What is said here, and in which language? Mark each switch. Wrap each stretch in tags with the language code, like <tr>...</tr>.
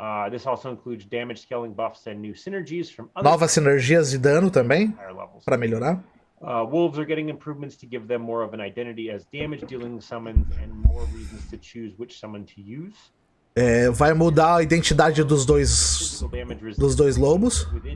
<en>This also includes damage scaling buffs and new synergies from other.</en> <pt>Novas sinergias de dano também para melhorar.</pt> <en>Wolves are getting improvements to give them more of an identity as damage dealing summons and more reasons to choose which summon to use.</en> <pt>Vai mudar a identidade dos dois lobos.</pt>